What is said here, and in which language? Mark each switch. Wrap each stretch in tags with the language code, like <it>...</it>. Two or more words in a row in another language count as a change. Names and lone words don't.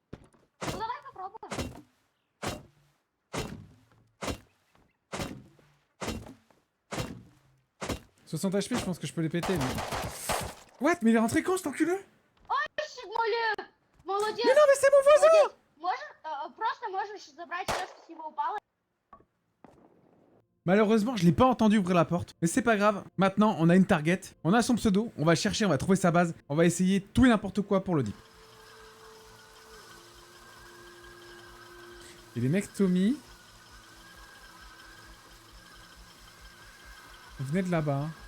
<ru>Ну, давай попробуем.</ru> <fr>60 HP, je pense que je peux les péter. Mais... What? Mais il est rentré quand cet enculé?</fr> <ru>Молодец!</ru> <fr>Mais non, mais c'est mon voisin!</fr> <ru>Просто можешь забрать все, что с него упало.</ru> <fr>Malheureusement, je l'ai pas entendu ouvrir la porte. Mais c'est pas grave. Maintenant, on a une target. On a son pseudo. On va le chercher, on va trouver sa base. On va essayer tout et n'importe quoi pour le dip. Et les mecs Tommy... Venez de là-bas.</fr>